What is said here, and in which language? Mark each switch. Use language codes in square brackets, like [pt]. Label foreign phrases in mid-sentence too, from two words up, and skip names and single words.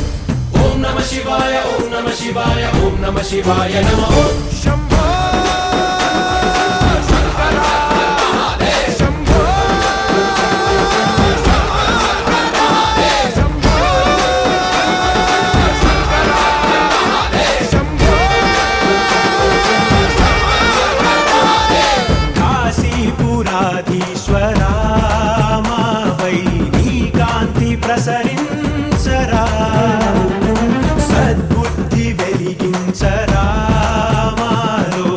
[sa] Om Namah Shivaya, Om Namah Shivaya, Om Namah Shivaya Namah Om. [te] శంభో శంకరా శంభో శంభో శంకరా శంభో కాశీపురాధీశ్వరా మాపై నీ కాంతి ప్రసరించరా సద్బుద్ధి వెలిగించరా మా